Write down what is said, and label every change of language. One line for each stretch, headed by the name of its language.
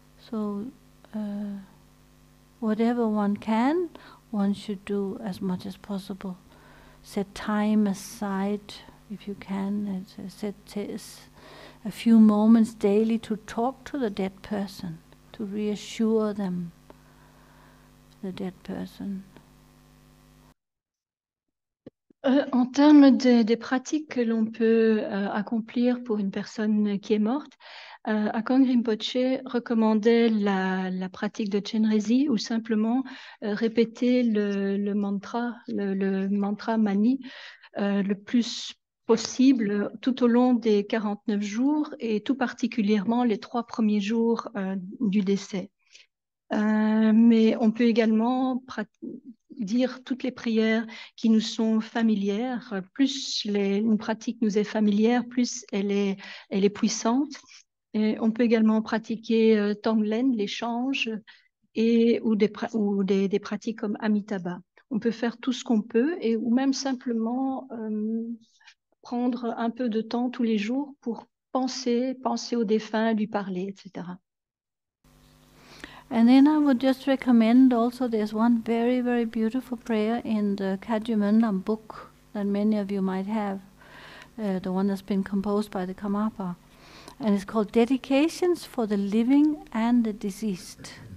English: So whatever one can, one should do as much as possible. Set time aside, if you can, set a few moments daily to talk to the dead person, to reassure them, the dead person.
French: En termes des pratiques que l'on peut accomplir pour une personne qui est morte, Akong Rinpoche recommandait la pratique de Chenrezi ou simplement répéter le mantra mani le plus possible tout au long des 49 jours et tout particulièrement les 3 premiers jours du décès. Mais on peut également dire toutes les prières qui nous sont familières. Plus une pratique nous est familière, plus elle est puissante. Et on peut également pratiquer Tonglen, l'échange, ou des pratiques comme Amitabha. On peut faire tout ce qu'on peut, ou même simplement prendre un peu de temps tous les jours pour penser aux défunts, lui parler, etc.
English: And then I would just recommend also, there's one very, very beautiful prayer in the Kajumanam book that many of you might have, the one that's been composed by the Karmapa. And it's called Dedications for the Living and the Deceased.